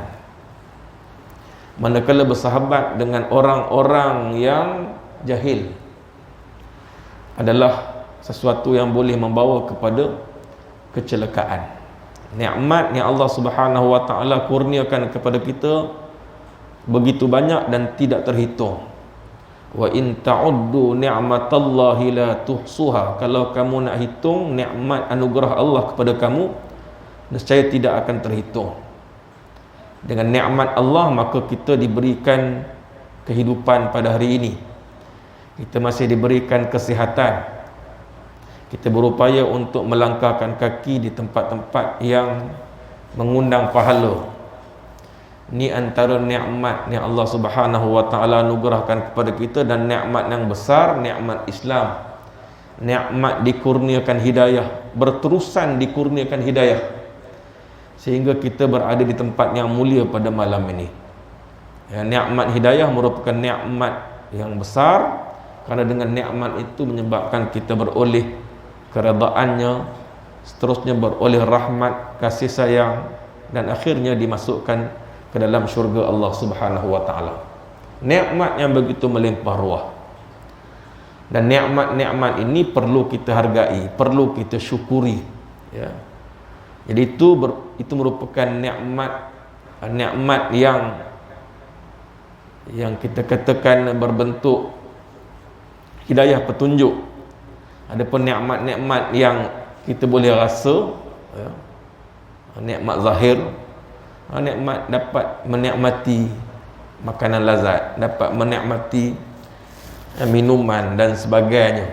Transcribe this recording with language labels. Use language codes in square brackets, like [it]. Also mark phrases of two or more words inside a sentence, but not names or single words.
[ms] Manakala bersahabat dengan orang-orang yang jahil adalah sesuatu yang boleh membawa kepada kecelakaan. Nikmat yang Allah [ar] سبحانه وتعالى [ms] kurniakan kepada kita begitu banyak dan tidak terhitung. [ar] وإن تعدوا نعمة الله لا تحصوها. [ms] Kalau kamu nak hitung nikmat anugerah Allah kepada kamu, nescaya tidak akan terhitung. Dengan nikmat Allah maka kita diberikan kehidupan pada hari ini. Kita masih diberikan kesihatan. Kita berupaya untuk melangkahkan kaki di tempat-tempat yang mengundang pahala. Ini antara nikmat yang Allah [ar] سبحانه وتعالى [ms] anugerahkan kepada kita, dan nikmat yang besar, nikmat Islam. Nikmat dikurniakan hidayah, berterusan dikurniakan hidayah, sehingga kita berada di tempat yang mulia pada malam ini. Ya, nikmat hidayah merupakan nikmat yang besar, kerana dengan nikmat itu menyebabkan kita beroleh keredaannya, seterusnya beroleh rahmat, kasih sayang, dan akhirnya dimasukkan ke dalam syurga Allah [ar] سبحانه وتعالى. [ms] Nikmat yang begitu melimpah ruah. Dan nikmat-nikmat ini perlu kita hargai, perlu kita syukuri, ya. Jadi itu merupakan nikmat yang kita katakan berbentuk hidayah, petunjuk, Adapun nikmat-nikmat yang kita boleh rasa, ya, nikmat zahir, nikmat dapat menikmati makanan lazat, dapat menikmati minuman dan sebagainya.